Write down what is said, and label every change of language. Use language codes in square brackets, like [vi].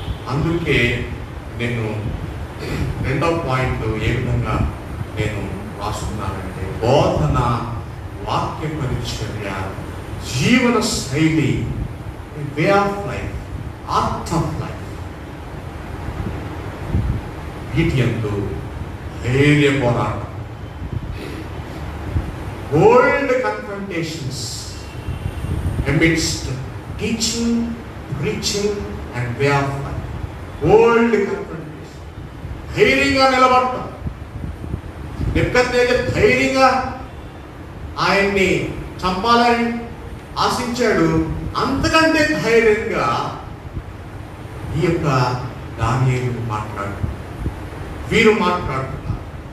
[te] అందుకే నేను రెండో పాయింట్ ఏ విధంగా నేను రాసుకున్నానంటే బోధన, వాక్య పరిచర్య, జీవన శైలి, [en] way of life, art of life, [te] వీటి యందు ధైర్య పోరాటం. [en] Bold confrontations amidst teaching, preaching and way of life. Bold confrontation. [te] ధైర్యంగా నిలబడటం. నెబుకద్నెజర్ ధైర్యంగా ఆయన్ని చంపాలని ఆశించాడు. అంతకంటే ధైర్యంగా ఈ యొక్క దానియేలు వీరు మాట్లాడుతున్నారు.